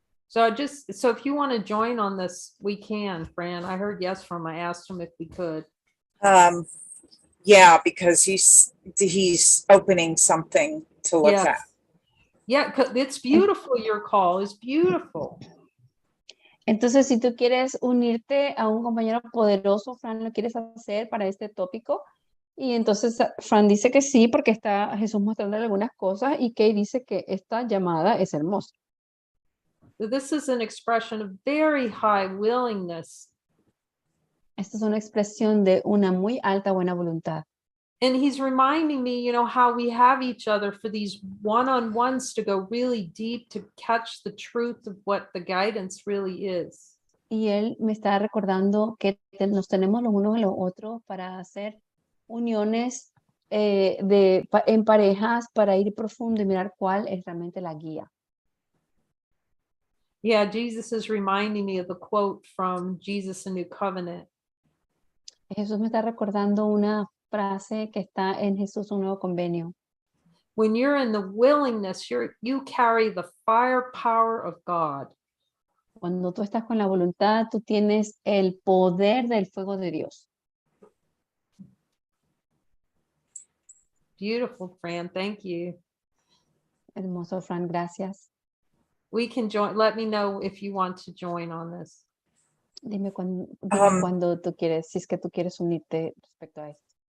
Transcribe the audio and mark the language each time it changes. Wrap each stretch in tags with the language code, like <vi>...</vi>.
<en>So if you want to join on this, we can, Fran. I heard yes from, I asked him if we could. Yeah, because he's opening something to look Yes. at. Yeah, 'cause it's beautiful, your call is beautiful.</en> <es>Entonces, si tú quieres unirte a un compañero poderoso, Fran, ¿lo quieres hacer para este tópico? Y entonces Fran dice que sí, porque está Jesús mostrándole algunas cosas y Kay dice que esta llamada es hermosa.</es> <en>This is an expression of very high willingness.</en> <es>Esta es una expresión de una muy alta buena voluntad.</es> <en>And he's reminding me, you know, how we have each other for these one-on-ones to go really deep to catch the truth of what the guidance really is.</en> <es>Y él me está recordando que nos tenemos los unos a los otros para hacer uniones en parejas para ir profundo y mirar cuál es realmente la guía.</es> <en>Yeah, Jesus is reminding me of the quote from Jesus, a New Covenant.</en> <es>Jesús me está recordando una frase que está en Jesús, un nuevo convenio.</es> <en>When you're in the willingness, you carry the firepower of God.</en> <es>Cuando tú estás con la voluntad, tú tienes el poder del fuego de Dios.</es> <en>Beautiful, Fran. Thank you.</en> <es>Hermoso, Fran, gracias.</es> <en>We can join. Let me know if you want to join on this.</en> <es>Dime cuando tú quieres, si es que tú quieres unirte respecto a esto.</es>